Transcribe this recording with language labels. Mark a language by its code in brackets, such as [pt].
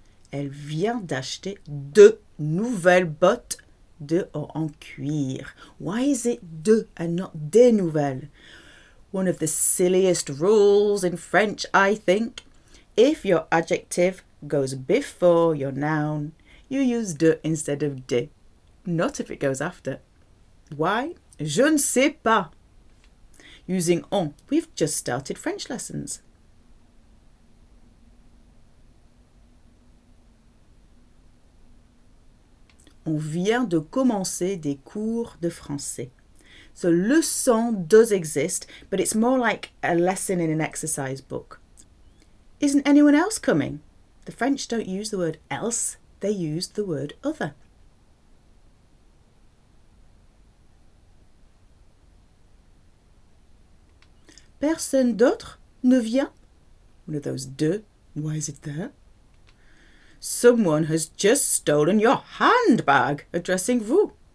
[fr] Elle vient d'acheter 2 nouvelles bottes de en cuir. [en] Why is it de and not des nouvelles? One of the silliest rules in French, I think. If your adjective goes before your noun, you use de instead of des. Not if it goes after. Why? [fr] Je ne sais pas. [en] Using on. We've just started French lessons. [fr] On vient de commencer des cours de français. [en] So leçon does exist, but it's more like a lesson in an exercise book. Isn't anyone else coming? The French don't use the word else, they use the word other. [fr] Personne d'autre ne vient? [en] One of those de. Why is it there? Someone has just stolen your handbag, addressing vous.